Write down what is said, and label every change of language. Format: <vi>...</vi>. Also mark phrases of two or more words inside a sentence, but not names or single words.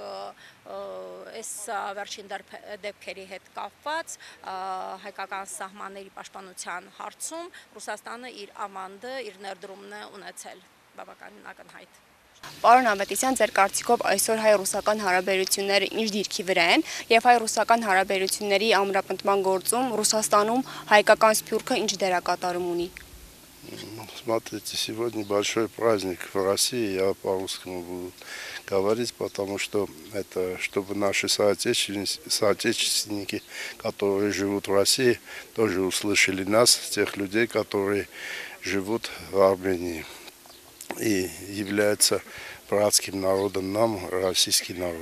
<hy>այս վերջին դեպքերի հետ կապված հայկական սահմանների պաշտպանության հարցում Ռուսաստանը իր ավանդը, իր ներդրումն է ունեցել բավականին ակնհայտ։ Պարոն Ավետիսյան, ձեր կարծիքով այսօր հայ-ռուսական հարաբերությունները ինչ դիրքի վրա են եւ հայ-ռուսական հարաբերությունների ամրապնդման գործում Ռուսաստանում հայկական սփյուռքը ինչ դերակատարում ունի։</hy> <ru>Смотрите, сегодня большой праздник в России, я по-русскому буду говорить, потому что это, чтобы наши соотечественники, которые живут в России, тоже услышали нас, тех людей, которые живут в Армении и являются братским народом нам, российский народ.</ru>